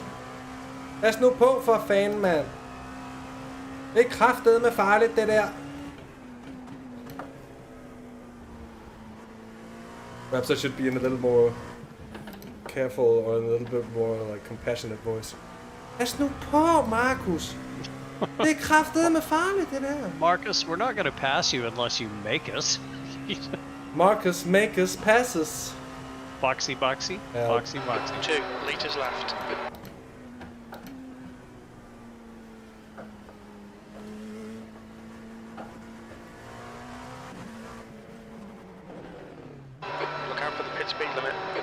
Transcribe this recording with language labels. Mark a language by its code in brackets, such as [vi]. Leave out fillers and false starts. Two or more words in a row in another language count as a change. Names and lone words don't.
[da] Pas nu på for fanden, mand! Det er kraftedeme farligt, det der! [en] Perhaps I should be in a little more careful or a little bit more like compassionate voice. [da] Pas nu på, Markus! Det er kraftedeme farligt, det der! [en] Marcus, we're not going to pass you unless you make us. Marcus, make us passes. Boxy, boxy, boxy, boxy. 2 litres left. Look out for the pit speed limit.